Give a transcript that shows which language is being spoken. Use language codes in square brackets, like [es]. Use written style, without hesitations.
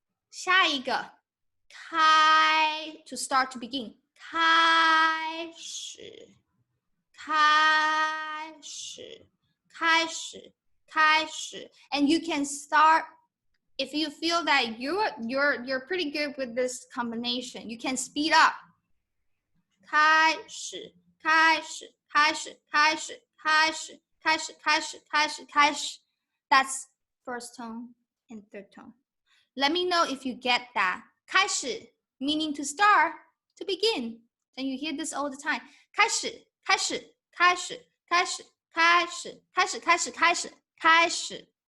[zh] 下一个，开 [en] to start to begin. [zh] 开始，开始，开始，开始。 [en] And you can start if you feel that you're pretty good with this combination. You can speed up. [zh] 开始，开始，开始，开始，开始，开始，开始，开始，开始。 [en] That's first tone and third tone. Let me know if you get that. 开始 meaning to start, to begin. And you hear this all the time. [zh] 开始，开始，开始，开始，开始，开始，开始，开始，开始。